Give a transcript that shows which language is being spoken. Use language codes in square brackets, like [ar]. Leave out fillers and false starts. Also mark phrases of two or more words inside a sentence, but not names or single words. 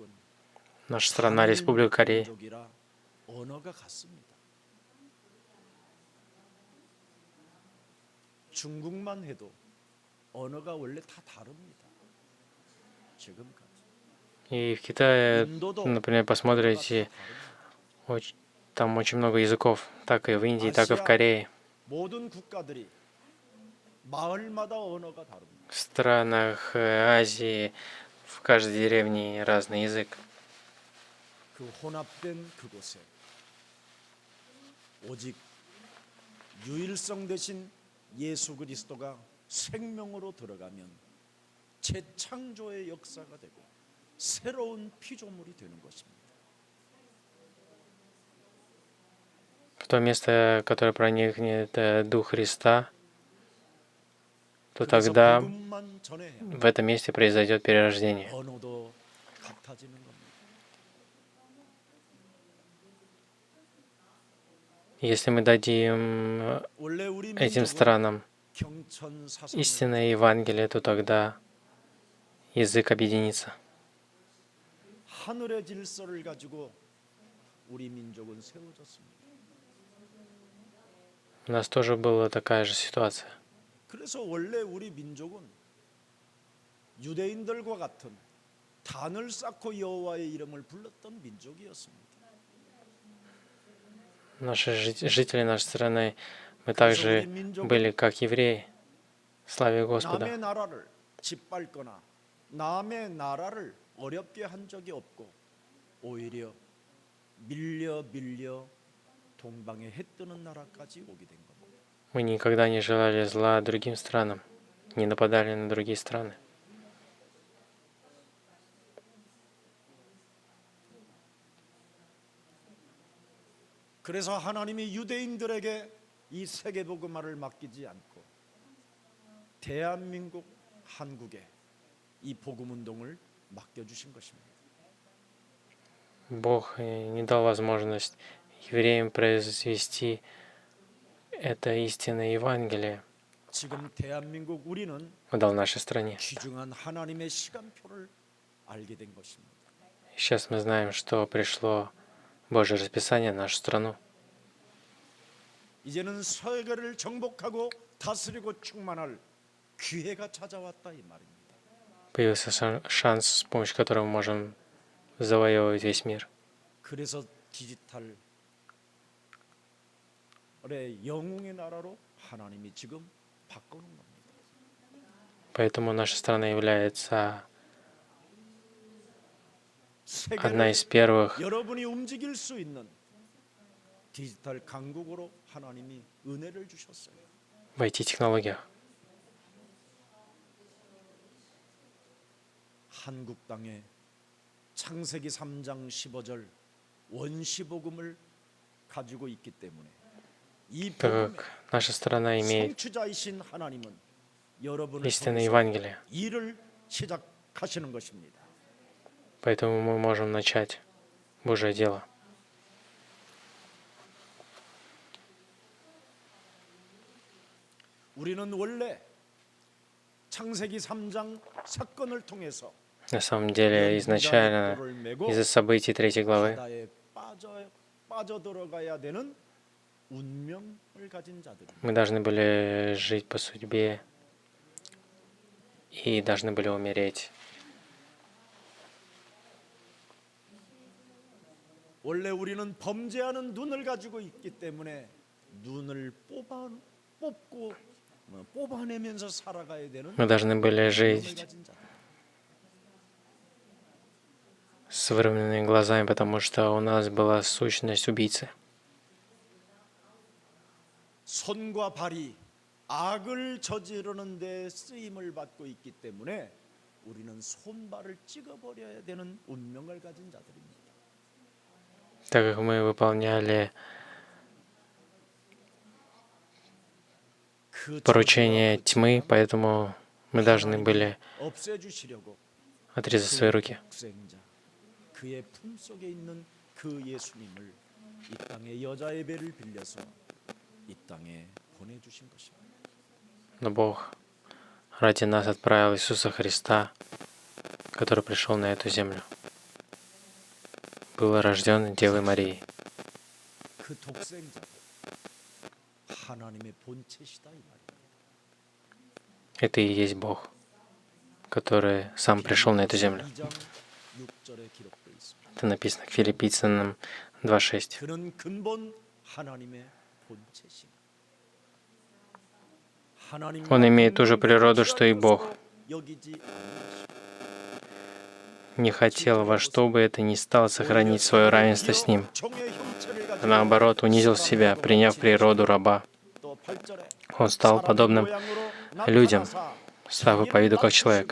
[ru] Наша страна, Республика Корея, [ko] 민족이라 언어가 같습니다. 중국만 해도 언어가 원래 다 다릅니다. 지금까지. [ru] и в Китае, [ko] 인도도 [ru] например, посмотрите, там очень много языков, так и в Индии, так и в Корее. [ko] 모든 국가들이 마을마다 언어가 다릅니다. [ru] В странах Азии в каждой деревне разный язык. [ko] 그 혼합된 그곳에 오직 유일성 대신 예수 그리스도가 생명으로 들어가면 재창조의 역사가 되고 새로운 피조물이 되는 것입니다. [ru] В то место, которое проникнет Дух Христа, то [ko] 그래서 [ru] тогда [ko] 복음만 전해야 [ru] в этом месте произойдет перерождение. [ko] 언어도 같아지는 겁니다. [ru] Если мы дадим [ko] 원래 우리 [ru] этим [ko] 민족은 [ru] странам [ko] 경천사상을 [ru] истинное Евангелие, то тогда язык объединится. [ko] 하늘의 질서를 가지고 우리 민족은 세워졌습니다. [ru] У нас тоже была такая же ситуация. [ko] 그래서 원래 우리 민족은 유대인들과 같은 단을 쌓고 여호와의 이름을 불렀던 민족이었습니다. [ru] Наши жители нашей страны, мы также были как евреи, славя Господа. [ko] 남의 나라를 짓밟거나 남의 나라를 어렵게 한 적이 없고 오히려 밀려 동방에 해 뜨는 나라까지 오게 된 겁니다. [ru] Мы никогда не желали зла другим странам, не нападали на другие страны. [ko] 그래서 하나님이 유대인들에게 이 세계복음화를 맡기지 않고 대한민국 한국에 이 복음운동을 맡겨주신 것입니다. [ru] Бог не дал возможность евреям произвести это истинное Евангелие. [ko] 지금 대한민국 우리는 [ru] Он дал нашей стране. [ko] 귀중한 하나님의 시간표를 알게 된 것입니다. [ru] Сейчас мы знаем, что пришло Божье расписание в нашу страну. [ko] 이제는 세계를 정복하고 다스리고 충만할 기회가 찾아왔다 이 말입니다. [ru] Появился шанс, с помощью которого мы можем завоевывать весь мир. [ko] 그래서 디지털의 영웅의 나라로 하나님이 지금 바꾸는 겁니다. [ru] Поэтому наша страна является одна из первых [ko] 여러분이 움직일 수 있는 디지털 강국으로 하나님이 은혜를 주셨어요. [ru] в IT-технологиях. [ko] 한국 땅에 창세기 3장 15절 원시복음을 가지고 있기 때문에 이 [ru] Так [ko] 복음의 [ru] как наша страна имеет [ko] 성취자이신 하나님은 여러분을 [ru] истинное [ko] 통해서 [ru] Евангелие, [ko] 일을 시작하시는 것입니다. [ru] поэтому мы можем начать Божье дело. [ko] 우리는 원래 창세기 3장 사건을 통해서 [ru] На самом деле, изначально, из-за событий 3 главы, [ko] 바다에 빠져들어가야 되는 운명을 가진 자들입니다. [ru] мы должны были жить по судьбе и должны были умереть. [ko] 원래 우리는 범죄하는 눈을 가지고 있기 때문에 눈을 뽑아내면서 살아가야 되는 [ru] Мы должны были [ko] 운명을 [ru] жить [ko] 가진 자들. [ru] с выровненными глазами, потому что у нас была сущность убийцы. [ko] 손과 발이 악을 저지르는 데 쓰임을 받고 있기 때문에 우리는 손발을 찍어버려야 되는 운명을 가진 자들입니다. [ru] Так как мы выполняли [ko] 그 [ru] поручение тьмы, поэтому мы должны были [ko] 없애주시려고 [ru] отрезать свои руки. [ko] 독생자 그의 품속에 있는 그 예수님을 이 땅에 여자의 배를 빌려서 이 땅에 보내주신 것입니다. [ru] Но Бог ради нас отправил Иисуса Христа, который пришел на эту землю. Был рожден Девой Марией. [ko] 그 독생자 하나님의 본체시다 이 말입니다. [ru] Это и есть Бог, который сам пришел на эту землю. [ko] 2장 6절에 기록되어 있습니다. [ru] Это написано к Филиппийцам 2:6. [ko] 그는 근본 하나님의 본체시다. [ru] Он имеет ту же природу, что и Бог. Не хотел во что бы это ни стало сохранить свое равенство с Ним. А наоборот, унизил себя, приняв природу раба. Он стал подобным людям, став по виду как человек.